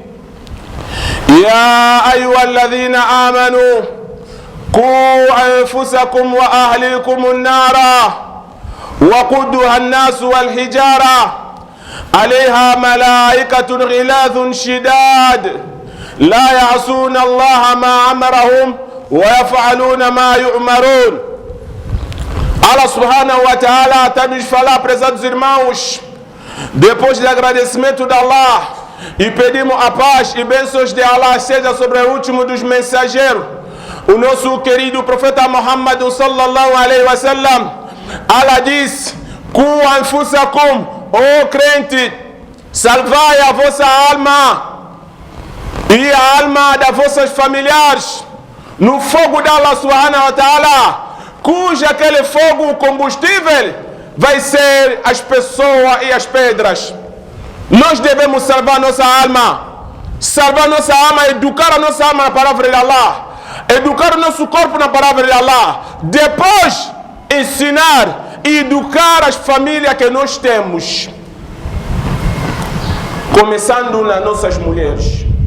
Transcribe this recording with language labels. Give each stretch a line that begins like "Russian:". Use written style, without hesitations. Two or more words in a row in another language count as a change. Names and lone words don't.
Arabic: يا أيها الذين آمنوا قوا أنفسكم وأهليكم النار وقودها الناس والحجارة عليها ملائكة غلاظ شداد لا يعصون الله ما أمرهم ويفعلون ما يؤمرون. الله سبحانه وتعالى
Portuguese: está nos falar, prezados irmãos, depois de agradecimento de Allah, e pedimos a paz e bênçãos de Allah seja sobre o último dos mensageiros, o nosso querido profeta Muhammad
Arabic: صلى الله عليه وسلم.
Portuguese: Allah diz:
Arabic: قوا أنفسكم,
Portuguese: ó crente, salvai a vossa alma e a alma das vossas familiares no fogo de
Arabic: الله سبحانه وتعالى,
Portuguese: cujo aquele fogo, o combustível, vai ser as pessoas e as pedras. Nós devemos salvar nossa alma, educar a nossa alma na palavra de Allah, educar o nosso corpo na palavra de Allah, depois ensinar e educar as famílias que nós temos, começando nas nossas mulheres.